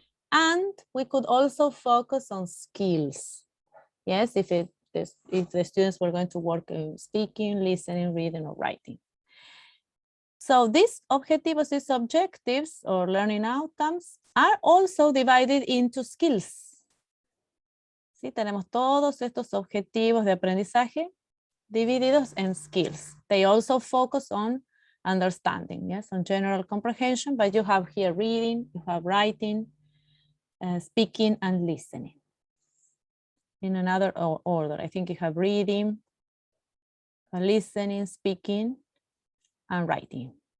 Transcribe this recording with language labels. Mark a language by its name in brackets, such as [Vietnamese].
[English] And we could also focus on skills. Yes, if this, if the students were going to work speaking, listening, reading, or writing. So these objetivos, these objectives or learning outcomes are also divided into skills. [Spanish] Sí, tenemos todos estos objetivos de aprendizaje divididos en skills. [English] They also focus on understanding, yes, on general comprehension, but you have here reading, you have writing, speaking, and listening. In another order, I think you have reading, listening, speaking, and writing.